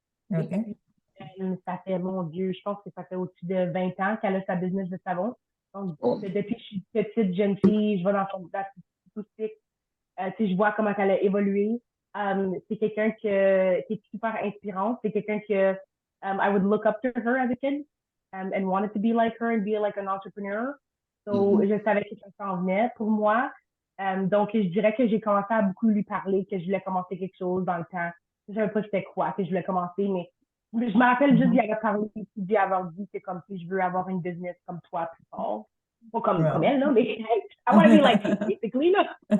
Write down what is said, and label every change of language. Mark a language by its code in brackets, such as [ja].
[en] OK. [fr] Et puis, ça fait, mon Dieu, je pense que ça fait au-dessus de 20 ans qu'elle a sa business de savon. Donc, depuis que je suis petite jeune fille, je vais dans son boutique, tu sais, je vois comment elle a évolué. C'est quelqu'un qui est super inspirante. C'est quelqu'un que [en] I would look up to her as a kid and wanted to be like her and be like an entrepreneur. [fr] So, je savais que ça s'en venait pour moi. Donc, je dirais que j'ai commencé à beaucoup lui parler, que je voulais commencer quelque chose dans le temps. Je savais pas c'était quoi que je voulais commencer, mais je me rappelle juste d'y avoir parlé, d'y avoir dit que comme si je veux avoir une business comme toi plus fort. Pas comme elle, là, mais [en] I want to be like you, basically, [fr] là.